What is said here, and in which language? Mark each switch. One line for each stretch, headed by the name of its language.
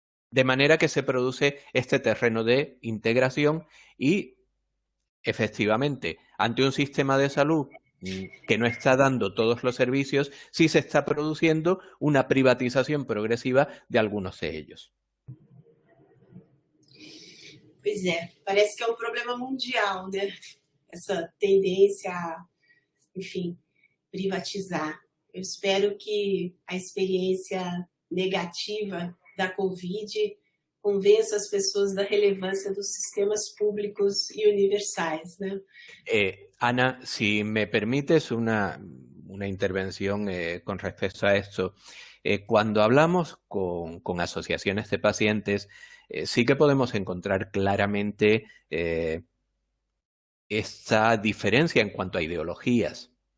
Spanish: De manera que se produce este terreno de integración y, efectivamente, ante un sistema de salud que no está dando todos los servicios, sí se está produciendo una privatización progresiva de algunos de ellos.
Portuguese: Pois é, parece que é um problema mundial, né? Essa tendência, enfim, privatizar. Eu espero que a experiência negativa da Covid convença as pessoas da relevância dos sistemas públicos e universais, né?
Spanish: Ana, si me permites una intervención con respecto a esto. Cuando hablamos con asociaciones de pacientes, sí que podemos encontrar claramente esta diferencia en cuanto a ideologías.